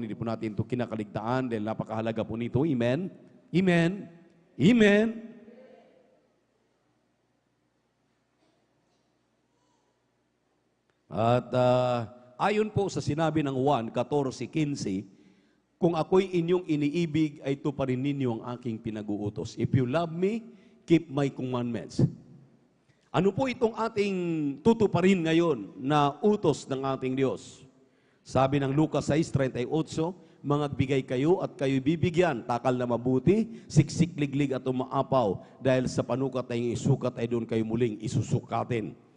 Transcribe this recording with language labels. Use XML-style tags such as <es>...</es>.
<tl>Hindi po natin ito kinakaligtaan dahil napakahalaga po nito. Amen? Amen? Amen? At ayon po sa sinabi ng Juan 14:15, kung ako'y inyong iniibig, ay tuparin ninyo ang aking pinag-uutos.</tl> <en>If you love me, keep my commandments.</en> <tl>Ano po itong ating tutuparin ngayon na utos ng ating Diyos? Sabi ng Lucas 6:38, mangagbigay kayo at kayo bibigyan, takal na mabuti, siksik, liglig at umaapaw, dahil sa panukat na yung isukat ay doon kayo muling isusukatin.</tl>